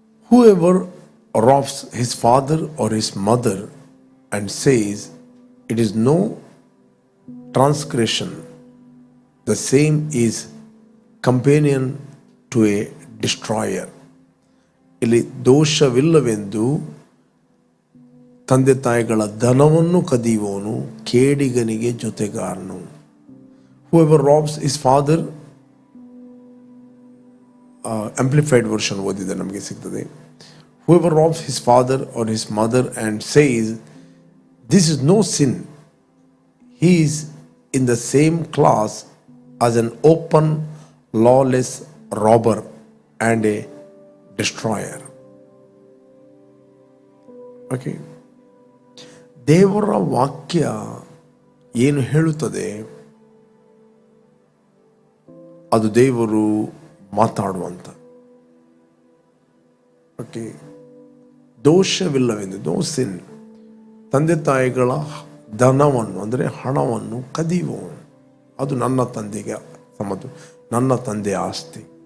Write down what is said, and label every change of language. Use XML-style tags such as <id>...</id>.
<en>Whoever robs his father or his mother and says it is no transgression, the same is companion to a destroyer.</en> <kn>ಇಲ್ಲಿ ದೋಷವಿಲ್ಲವೆಂದು ತಂದೆ ತಾಯಿಗಳ ಧನವನ್ನು ಕದಿಯುವವನು ಕೇಡಿಗನಿಗೆ ಜೊತೆಗಾರನು.</kn> <en>Whoever robs his father, amplified version</en> <kn>ಓದಿದೆ ನಮಗೆ ಸಿಗ್ತದೆ.</kn> <en>Whoever robs his father or his mother and says this is no sin, he is in the same class as an open lawless robber and a destroyer. Okay.</en> <kn>ದೇವರ ವಾಕ್ಯ ಏನು ಹೇಳುತ್ತದೆ ಅದು ದೇವರು ಮಾತಾಡುವಂತ. Okay. ದೋಷವಿಲ್ಲವೆಂದು,</kn> <en>no sin,</en> <kn>ತಂದೆ ತಾಯಿಗಳ ಧನವನ್ನು ಅಂದರೆ ಹಣವನ್ನು ಕದಿಯುವವನು ಅದು ನನ್ನ ತಂದೆಗೆ ನನ್ನ ತಂದೆಯ ಆಸ್ತಿ.</kn>